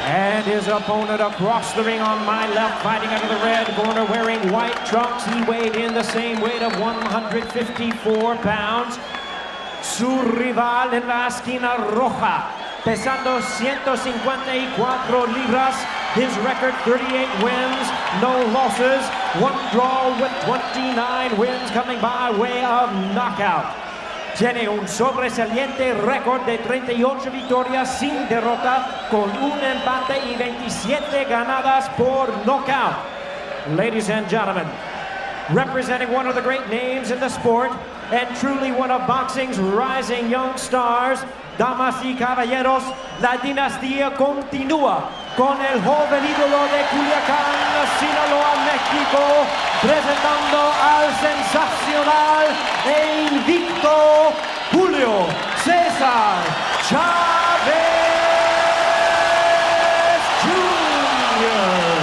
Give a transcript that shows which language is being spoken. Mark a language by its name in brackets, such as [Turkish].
[English] And his opponent across the ring on my left, fighting out of the red corner, wearing white trunks. He weighed in the same weight of 154 pounds. [Spanish] Su rival en la esquina roja, pesando 154 libras. [English] His record, 38 wins, no losses, 1 draw with 29 wins coming by way of knockout. [Spanish] Tiene un sobresaliente récord de 38 victorias sin derrota, con un empate y 27 ganadas por knockout. [English] Ladies and gentlemen, representing one of the great names in the sport and truly one of boxing's rising young stars, damas y caballeros, la dinastía continúa con el joven ídolo de Culiacán, Sinaloa, México, presentando al sensacional e invicto Julio César Chávez Jr.